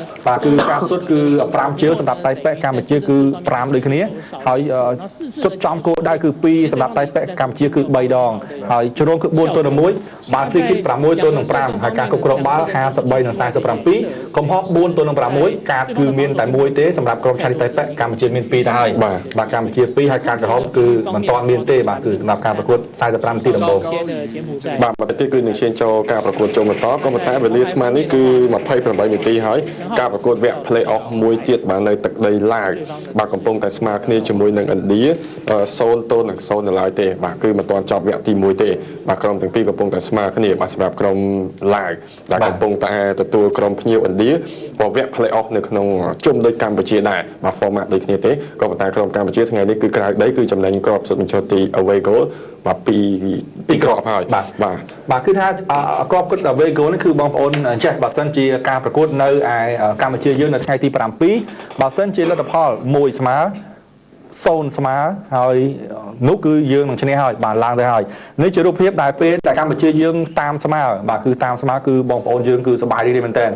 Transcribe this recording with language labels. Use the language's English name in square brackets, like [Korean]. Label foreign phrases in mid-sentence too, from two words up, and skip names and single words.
[Khmer] បាទគឺការសុទ្ធគឺ5ជើងសម្រាប់តៃប៉េកម្ពុជាគឺ5ដូចគ្នាហើយសុទ្ធចំគោលដៅគឺ2សម្រាប់តៃប៉េកម្ពុជាគឺ3ដងហើយជ្រុងគឺ4ទល់នឹង1បាល់ [English] free kick [Khmer] 6ទល់នឹង5ហើយការគ្រប់គ្រងបាល់53និង47កំហុស4ទល់នឹង6កាតគឺមានតែ1ទេសម្រាប់ក្រុមឆានីតៃប៉េកម្ពុជាមាន2ទៅហើយបាទកម្ពុជា2ហើយការក្រហមគឺមិនទាន់មានទេបាទគឺសម្រាប់ការប្រកួត45នាទីដំបូង បាទបន្តិចទៀតគឺនឹងឈានចូលការប្រកួតចូលបន្តក៏ប៉ុន្តែវេលាស្មើនេះគឺ28នាទីហើយការប្រកួតវគ្គ [English] play off [Khmer] មួយទៀតបាទនៅទឹកដី ឡាវបាទកំពុងតែស្មើគ្នាជាមួយនឹងឥណ្ឌា0ទល់នឹង0នៅឡើយទេបាទគឺមិនទាន់ចប់វគ្គទី1ទេបាទក្រុមទាំងពីរកំពុងតែស្មើគ្នាបាទសម្រាប់ក្រុមឡាវដែលកំពុងតែទទួលក្រុមភ្ញៀវឥណ្ឌាវគ្គ [English] play off [Khmer] នៅក្នុងជុំដូចកម្ពុជាដែរបាទ format ដូចគ្នាទេក៏ប៉ុន្តែក្រុមកម្ពុជាថ្ងៃនេះគឺក្រៅដីគឺចំណេញគ្រាប់សុទ្ធបញ្ចូលទី [English] away goal [Khmer] បាទពីគ្រាប់ហើយបាទគឺថាគ្រាប់គិត [English] away goal [Khmer] នេះគឺបងប្អូនចេះបើសិនជាការប្រកួតនៅឯកម្ពុជាយើងនៅថ្ងៃទី 7បើសិនជាលទ្ធផល1ស្មើ0ស្មើហើយនោះគឺយើងនឹងឈ្នះហើយបាទឡើងទៅហើយនេះជារូបភាពដែលពេលតែកម្ពុជាយើងតាមស្មើបាទគឺតាមស្មើគឺបងប្អូនយើងគឺសប្បាយរីករាយមែនតើ